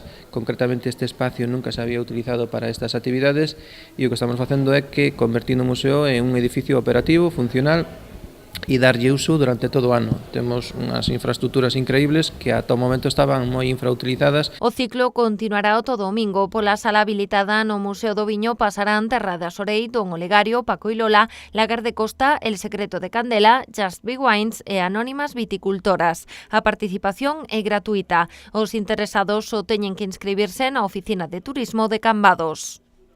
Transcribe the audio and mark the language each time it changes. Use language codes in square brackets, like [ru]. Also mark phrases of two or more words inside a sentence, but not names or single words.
[gl] Concretamente este espacio nunca se había utilizado para estas actividades e o que estamos facendo é que convertindo o museo en un edificio operativo, funcional, e darlle uso durante todo o ano. Temos unhas infraestructuras increíbles que ata o momento estaban moi infrautilizadas. O ciclo continuará o todo domingo. Pola sala habilitada no Museo do Viño pasarán Terra de Asorei, Don Olegario, Paco y Lola, Lagar de Costa, El Secreto de Candela, Just Big Wines e Anónimas Viticultoras. A participación é gratuita. Os interesados só teñen que inscribirse na Oficina de Turismo de Cambados.